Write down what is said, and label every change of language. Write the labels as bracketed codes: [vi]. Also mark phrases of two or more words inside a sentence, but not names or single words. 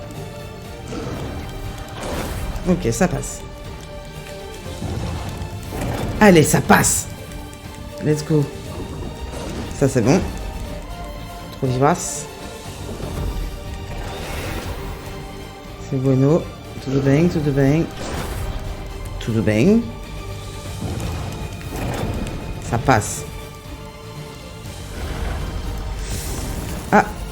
[fr] Ok, ça passe. Allez, ça passe. [en] Let's go. [fr] Ça, c'est bon. Trop vivace. C'est bueno. [pt] Tudo bem, tudo bem. Tudo bem. [fr] Ça passe. Ah.